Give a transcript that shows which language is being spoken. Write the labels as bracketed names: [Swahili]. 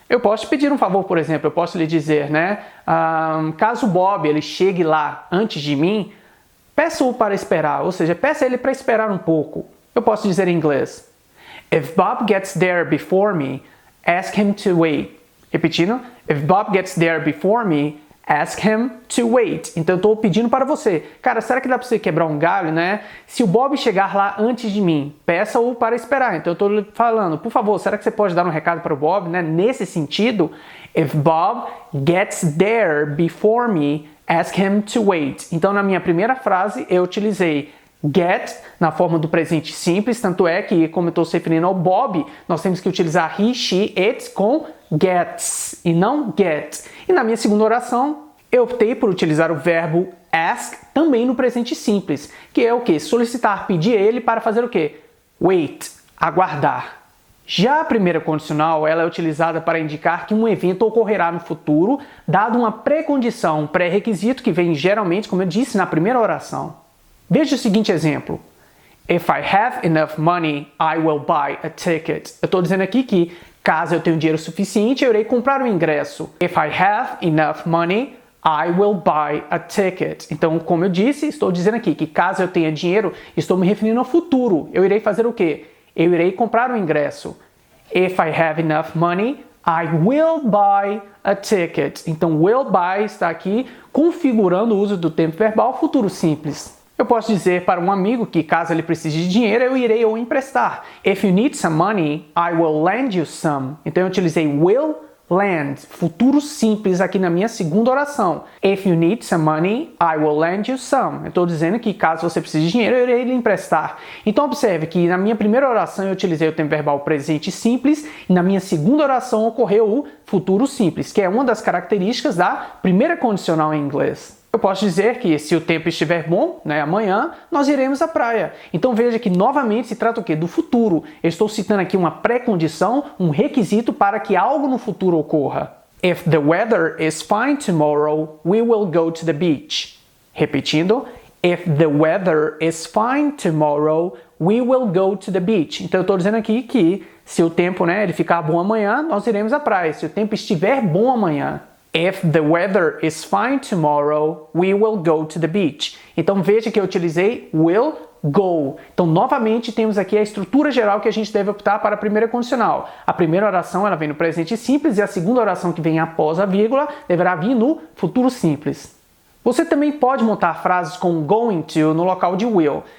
[Portuguese] Eu posso te pedir um favor, por exemplo, eu posso lhe dizer, né, caso o Bob ele chegue lá antes de mim, peça-o para esperar, ou seja, peça ele para esperar um pouco. [English] Eu posso dizer em inglês, if Bob gets there before me, ask him to wait. Repetindo, if Bob gets there before me, ask him to wait. [Portuguese] Então eu estou pedindo para você, cara, será que dá para você quebrar um galho, né? Se o Bob chegar lá antes de mim, peça-o para esperar. Então eu estou falando, por favor, será que você pode dar um recado para o Bob, né? [English] Nesse sentido, if Bob gets there before me, ask him to wait. [Portuguese] Então na minha primeira frase eu utilizei get na forma do presente simples, tanto é que, como eu estou se referindo ao Bob, nós temos que utilizar he, she, it com gets e não get. E na minha segunda oração, eu optei por utilizar o verbo ask também no presente simples, que é o que? Solicitar, pedir a ele para fazer o que? Wait, aguardar. Já a primeira condicional, ela é utilizada para indicar que um evento ocorrerá no futuro, dado uma pré-condição, um pré-requisito que vem geralmente, como eu disse, na primeira oração. Veja o seguinte exemplo. [English] If I have enough money, I will buy a ticket. [Portuguese] Eu estou dizendo aqui que, caso eu tenha dinheiro suficiente, eu irei comprar o ingresso. [English] If I have enough money, I will buy a ticket. [Portuguese] Então, como eu disse, estou dizendo aqui que, caso eu tenha dinheiro, estou me referindo ao futuro. Eu irei fazer o quê? Eu irei comprar o ingresso. [English] If I have enough money, I will buy a ticket. [Portuguese] Então, will buy está aqui configurando o uso do tempo verbal futuro simples. Eu posso dizer para um amigo que, caso ele precise de dinheiro, eu irei o emprestar. [English] If you need some money, I will lend you some. [Portuguese] Então eu utilizei will lend, futuro simples aqui na minha segunda oração. If you need some money, I will lend you some. Eu estou dizendo que, caso você precise de dinheiro, eu irei lhe emprestar. Então observe que na minha primeira oração eu utilizei o tempo verbal presente simples e na minha segunda oração ocorreu o futuro simples, que é uma das características da primeira condicional em inglês. Eu posso dizer que, se o tempo estiver bom, né, amanhã, nós iremos à praia. Então veja que novamente se trata o quê? Do futuro. Eu estou citando aqui uma pré-condição, um requisito para que algo no futuro ocorra. [English] If the weather is fine tomorrow, we will go to the beach. Repetindo, if the weather is fine tomorrow, we will go to the beach. [Portuguese] Então eu estou dizendo aqui que, se o tempo, né, ele ficar bom amanhã, nós iremos à praia. Se o tempo estiver bom amanhã. [English] If the weather is fine tomorrow, we will go to the beach. [Portuguese] Então veja que eu utilizei will go. Então novamente temos aqui a estrutura geral que a gente deve optar para a primeira condicional. A primeira oração ela vem no presente simples e a segunda oração que vem após a vírgula deverá vir no futuro simples. Você também pode montar frases com going to no local de will.